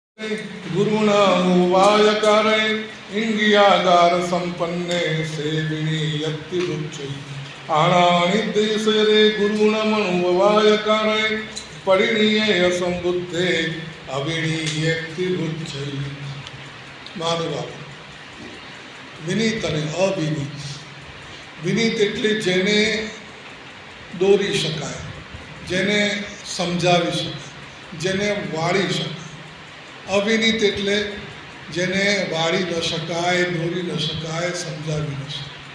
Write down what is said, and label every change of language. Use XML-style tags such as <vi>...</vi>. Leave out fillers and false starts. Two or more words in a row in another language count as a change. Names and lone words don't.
<pra>गुरुणानुवायकारे इंगियागार संपन्ने सेविणी यत्ति रुच्चै आणानि देशरे गुरुणमनुवायकारे परिणीये संबुद्धे अविणीयत्ति रुच्चै।</pra> <gu>માનવા વિનીત અને અવિનીત। વિનીત એટલે જેને દોરી શકાય, જેને સમજાવી શકાય, જેને વાળી શકાય। અવિનીત એટલે જેને વાળી ન શકાય, દોરી ન શકાય, સમજાવી ન શકાય।</gu>